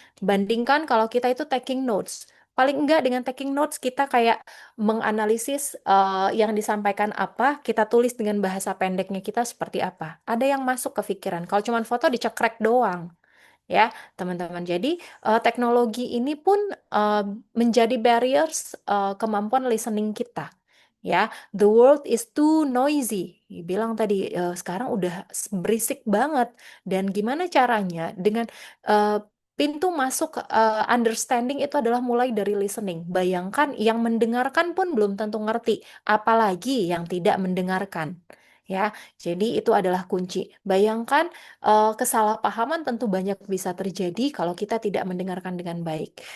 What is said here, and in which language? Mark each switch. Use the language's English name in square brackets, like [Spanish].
[Indonesian] Bandingkan kalau kita itu taking notes. Paling enggak dengan taking notes kita kayak menganalisis yang disampaikan apa, kita tulis dengan bahasa pendeknya kita seperti apa. Ada yang masuk ke pikiran. Kalau cuma foto dicekrek doang, ya teman-teman. Jadi teknologi ini pun eh, menjadi barriers kemampuan listening kita. [English] Ya, the world is too noisy. [Indonesian] Bilang tadi sekarang udah berisik banget. Dan gimana caranya dengan eh, pintu masuk understanding itu adalah mulai dari listening. Bayangkan yang mendengarkan pun belum tentu ngerti, apalagi yang tidak mendengarkan. Ya, jadi itu adalah kunci. Bayangkan kesalahpahaman tentu banyak bisa terjadi kalau kita tidak mendengarkan dengan baik.